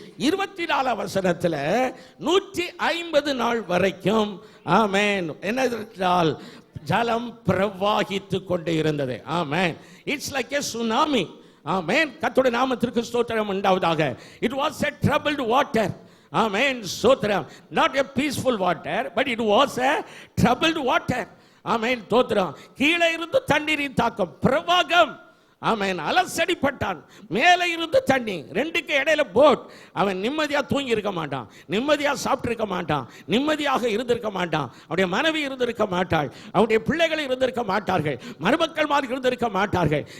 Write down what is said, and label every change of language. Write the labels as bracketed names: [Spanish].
[Tamil] 24ஆம் வசனத்தில் 150 நாள் வரைக்கும், ஆமென், என்னவென்றால் ஜலம் பிரவாகித்து கொண்டு இருந்தது. ஆமென். [English] It's like a tsunami. [Tamil] ஆமென். கர்த்தருடைய நாமத்திற்கு ஸ்தோத்திரம் உண்டாவதாக. [English] It was a troubled water. [Tamil] ஆமென் ஸ்தோத்திரம். [English] not a peaceful water, but it was a troubled water. [Tamil] ஆமென் ஸ்தோத்திரம். கீழே இருந்து தண்ணீரின் தாக்கம், பிரவாகம். ஆமென். அலசடிப்பட்டான். மேலே இருந்து தண்ணி, ரெண்டுக்கு இடையில போட். அவன் நிம்மதியாக தூங்கி இருக்க மாட்டான், நிம்மதியாக சாப்பிட்டிருக்க மாட்டான், நிம்மதியாக இருந்திருக்க மாட்டான். அவனுடைய மனைவி இருந்திருக்க மாட்டாள், அவனுடைய பிள்ளைகள் இருந்திருக்க மாட்டார்கள், மருமக்கள்மார் இருந்திருக்க மாட்டார்கள்.